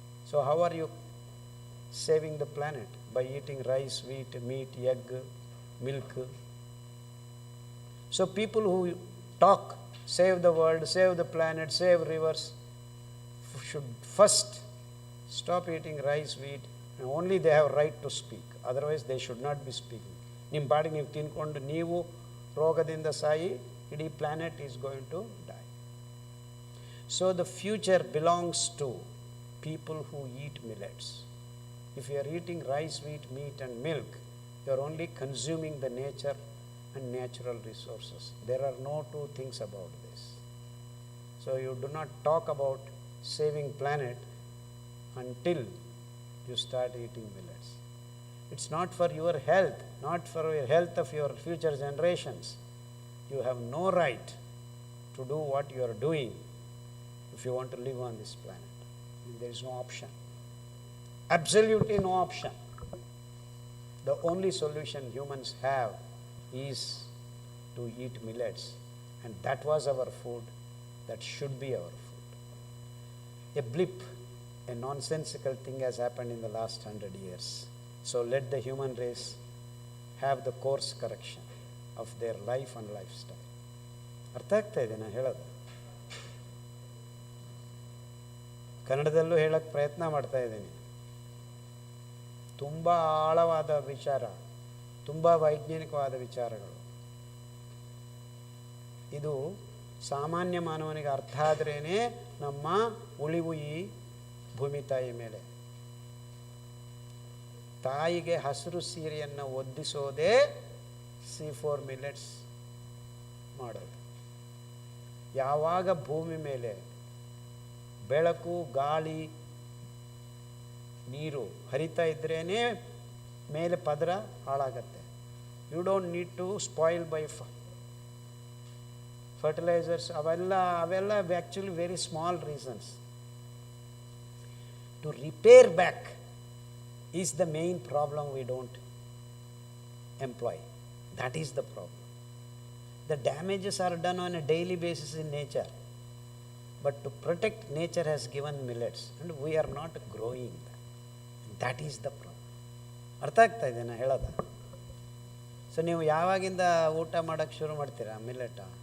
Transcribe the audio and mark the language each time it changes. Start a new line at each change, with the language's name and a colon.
English: So how are you saving the planet? By eating rice, wheat, meat, egg, milk. So people who talk, save the world, save the planet, save rivers, should first stop eating rice, wheat, and only they have right to speak. Otherwise they should not be speaking.
Kannada: ನಿಮ್ಮ ಪಾಡಿಗೆ ನೀವು ತಿನ್ಕೊಂಡು ನೀವು ರೋಗದಿಂದ ಸಾಯಿ, ಇಡೀ planet
English: Is going to die. So the future belongs to people who eat millets. If you are eating rice, wheat, meat and milk, you are only consuming the nature and natural resources. There are no two things about this. So you do not talk about saving planet until you start eating millets. It's not for your health, not for your health of your future generations. You have no right to do what you are doing if you want to live on this planet. There is no option. Absolutely no option. The only solution humans have is to eat millets, and that was our food, that should be our food. A blip, a nonsensical thing has happened in the last 100 years. So let the human race have the course correction of their life and lifestyle.
Kannada: ಅರ್ಥ ಆಗ್ತಾ ಇದೆ ನಾನು ಹೇಳೋದು? ಕನ್ನಡದಲ್ಲೂ ಹೇಳಕ್ಕೆ ಪ್ರಯತ್ನ ಮಾಡ್ತಾ ಇದ್ದೀನಿ. ತುಂಬ ಆಳವಾದ ವಿಚಾರ, ತುಂಬ ವೈಜ್ಞಾನಿಕವಾದ ವಿಚಾರಗಳು. ಇದು ಸಾಮಾನ್ಯ ಮಾನವನಿಗೆ ಅರ್ಥ ಆದ್ರೇ ನಮ್ಮ ಉಳಿವು ಈ ಭೂಮಿ ತಾಯಿ ಮೇಲೆ. ತಾಯಿಗೆ ಹಸಿರು ಸೀರೆಯನ್ನು ಒದ್ದಿಸೋದೇ C4 ಮಿಲೆಟ್ಸ್ ಮಾಡೋದು. ಯಾವಾಗ ಭೂಮಿ ಮೇಲೆ ಬೆಳಕು, ಗಾಳಿ, ನೀರು ಹರಿತಾ ಇದ್ರೇ ಮೇಲೆ ಪದರ ಹಾಳಾಗತ್ತೆ.
English: You don't need to spoil by fertilizers. ಅವೆಲ್ಲ actually very small reasons. To repair back is the main problem we don't employ. That is the problem. The damages are done on a daily basis in nature. But to protect, nature has given millets and we are not growing that. That is the problem.
Kannada: ಅರ್ಥ ಆಗ್ತಾ ಇದೆ ನಾ ಹೇಳೋದು? So ನೀವು ಯಾವಾಗಿಂದ ಊಟ ಮಾಡೋಕ್ಕೆ ಶುರು ಮಾಡ್ತೀರಾ ಮಿಲ್ಲೆಟ?